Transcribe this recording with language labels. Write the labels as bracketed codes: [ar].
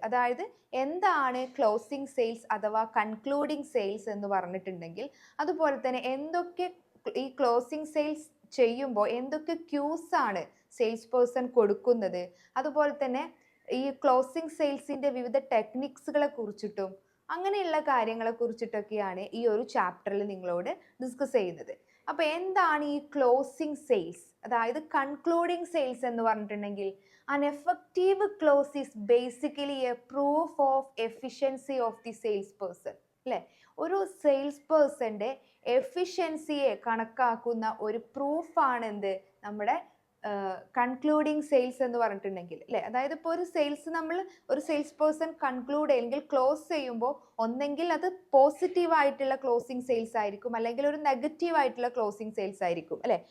[ml] അതായത് എന്താണ് closing sales അഥവാ കൺക്ലൂഡിങ് സെയിൽസ് എന്ന് പറഞ്ഞിട്ടുണ്ടെങ്കിൽ, അതുപോലെ തന്നെ എന്തൊക്കെ ഈ ക്ലോസിംഗ് സെയിൽസ് ചെയ്യുമ്പോൾ എന്തൊക്കെ ക്യൂസ് ആണ് സെയിൽസ് പേഴ്സൺ കൊടുക്കുന്നത്, അതുപോലെ തന്നെ ഈ ക്ലോസിംഗ് സെയിൽസിൻ്റെ വിവിധ ടെക്നിക്സുകളെ കുറിച്ചിട്ടും അങ്ങനെയുള്ള കാര്യങ്ങളെ കുറിച്ചിട്ടൊക്കെയാണ് ഈ ഒരു ചാപ്റ്ററിൽ നിങ്ങളോട് ഡിസ്കസ് ചെയ്യുന്നത്. അപ്പോൾ എന്താണ് ഈ ക്ലോസിംഗ് സെയിൽസ്, അതായത് കൺക്ലൂഡിംഗ് സെയിൽസ് എന്ന് പറഞ്ഞിട്ടുണ്ടെങ്കിൽ, [en] an effective close is basically a proof of efficiency of the salesperson അല്ലേ. [ml] ഒരു സെയിൽസ് പേഴ്സന്റെ എഫിഷ്യൻസിയെ കണക്കാക്കുന്ന ഒരു പ്രൂഫാണ് എന്ത്, നമ്മുടെ കൺക്ലൂഡിങ് സെയിൽസ് എന്ന് പറഞ്ഞിട്ടുണ്ടെങ്കിൽ അല്ലേ. അതായത് ഇപ്പോൾ ഒരു സെയിൽസ് പേഴ്സൺ കൺക്ലൂഡ് അല്ലെങ്കിൽ ക്ലോസ് ചെയ്യുമ്പോൾ ഒന്നെങ്കിൽ അത് പോസിറ്റീവ് ആയിട്ടുള്ള ക്ലോസിംഗ് സെയിൽസ് ആയിരിക്കും, അല്ലെങ്കിൽ ഒരു നെഗറ്റീവ് ആയിട്ടുള്ള ക്ലോസിംഗ് സെയിൽസ് ആയിരിക്കും അല്ലേ.